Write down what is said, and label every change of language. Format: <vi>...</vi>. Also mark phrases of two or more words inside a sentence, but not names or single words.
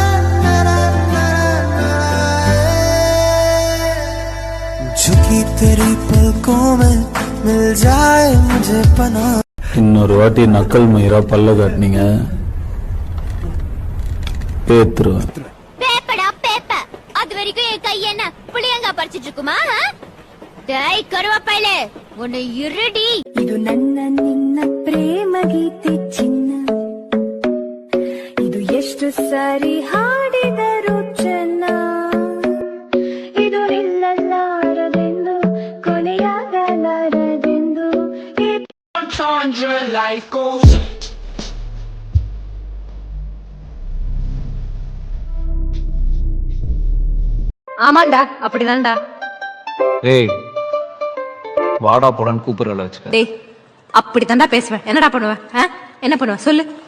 <ta>இன்னொரு வாட்டி நக்கல் மயிரா பல்ல காட்டினீங்க பேத்துருவேன். பேப்படா பேப்ப. அது வரைக்கும் என் கை என்ன புளியங்கா பறிச்சிட்டு இருக்குமா? டேய் கருவாப்பையிலே உன்னை இருடி.</ta> <kn>ಇದು ನನ್ನ ನಿನ್ನ ಪ್ರೇಮ ಗೀತೆ ಚಿನ್ನ. ಇದು ಎಷ್ಟು ಸಾರಿ ಹಾಡಿದರು ಚೆನ್ನ. ಇದು ನಿಲ್ಲಲಾರದೆಂದು ಕೊನೆಯಾಗಲಾರದೆಂದು.</kn> <ta>ஆமாண்டா அப்படிதான்டா. ஏய் வாடா போடான்னு கூப்பிடுறல வச்சுக்க. டேய் அப்படித்தான்டா பேசுவேன். என்னடா பண்ணுவ? என்ன பண்ணுவ சொல்லு.</ta>